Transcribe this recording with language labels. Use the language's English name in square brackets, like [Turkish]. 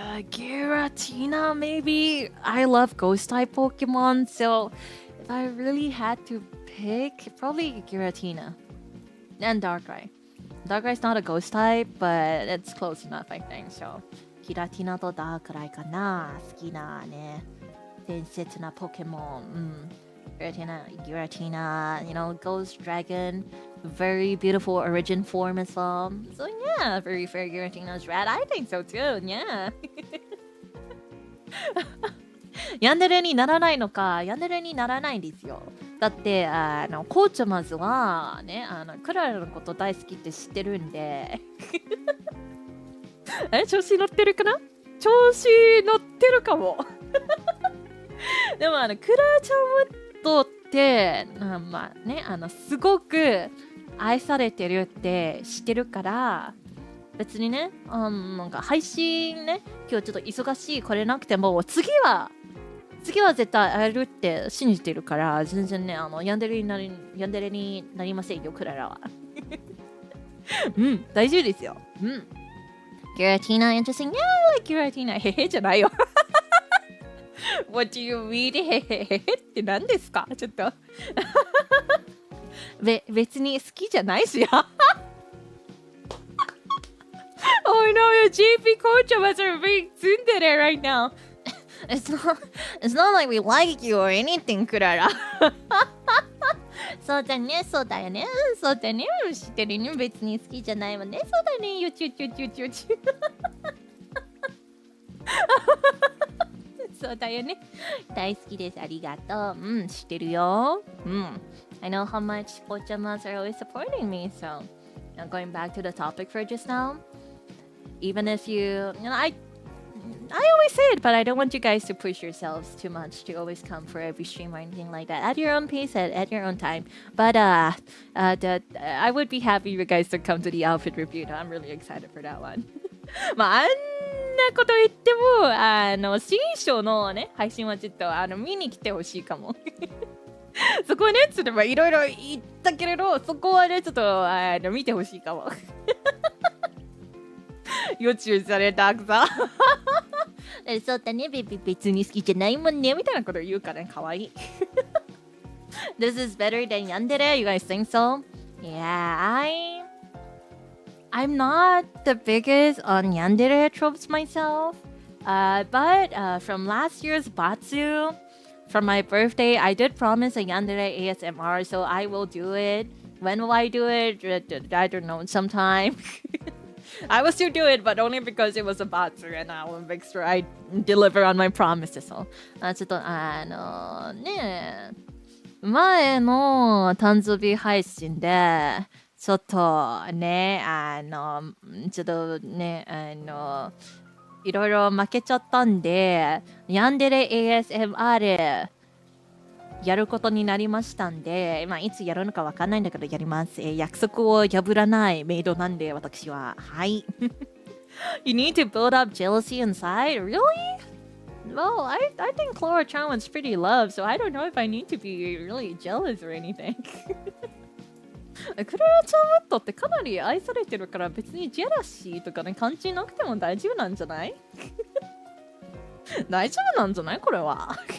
[English] Giratina, maybe. I love ghost type Pokemon, so if I really had to pick, probably Giratina and Darkrai. Darkrai's not a ghost type, but it's close enough, I think. [Japanese] So, Giratina と Darkrai かな。好きなね、伝説なポケモン。 [English] Giratina, you know, Ghost Dragon, very beautiful origin form as well. So yeah, very fair Giratina's rad. I think so too, yeah. [Japanese] ヤンデレにならないのか、ヤンデレにならないんですよ。だって、コーチャマズはね、クララのこと大好きって知ってるんで。調子乗ってるかな？調子乗ってるかも。でも、クラーチャームとってまあね、すごく愛されてるって知ってるから、別にね、なんか配信ね、今日ちょっと忙しい来れなくても、次は絶対会えるって信じてるから、全然ね、ヤンデレになりませんよ、クララは。大丈夫ですよ。 [English] Giratina interesting. Yeah, I like Giratina. [Japanese] へへじゃないよ。 [English] What do you mean? [Japanese] へへへへって何ですか？ちょっと別に好きじゃないしよ。 [English] Oh no, JP Cochama are being tsundere right now. It's not like we like you or anything, クララ。 [Japanese] そうだね、そうだよね、そうだね、知ってるね、別に好きじゃないわね、そうだね、よちゅ。そうだよね。大好きです。ありがとう。知ってるよ。 [English] I know how much Cochamas are always supporting me. So, going back to the topic for just now, even if you know, I always say it, but I don't want you guys to push yourselves too much to always come for every stream or anything like that. At your own pace, at your own time. But I would be happy you guys to come to the outfit review. I'm really excited for that one. [Japanese] まあ、あんなこと言っても、新章のね、配信はちょっと見に来てほしいかも。そこはね、ちょっといろいろ言ったけれど、そこはね、ちょっと見てほしいかも。予知されたくさ。そうだね、別に好きじゃないもんね、みたいなこと言うからね、かわいい。 [English] This is better than Yandere, you guys think so? Yeah, I'm not the biggest on Yandere tropes myself, but from last year's Batsu, for my birthday, I did promise a Yandere ASMR, so I will do it. When will I do it? I don't know, sometime. I will still do it, but only because it was a Batsu, and I will make sure I deliver on my promises. [Japanese] So, ちょっとね、前の誕生日配信で、ちょっとね、ちょっとね、いろいろ負けちゃったんで、ヤンデレ ASMR やることになりましたんで、まあ、いつやるのかわかんないんだけどやります。約束を破らないメイドなんで、私は。はい。 [English] You need to build up jealousy inside? Really? Well, I think Klara Charmwood's pretty loved, so I don't know if I need to be really jealous or anything. [Japanese] クララチャームットってかなり愛されてるから別にジェラシーとかね感じなくても大丈夫なんじゃない大丈夫なんじゃないこれは。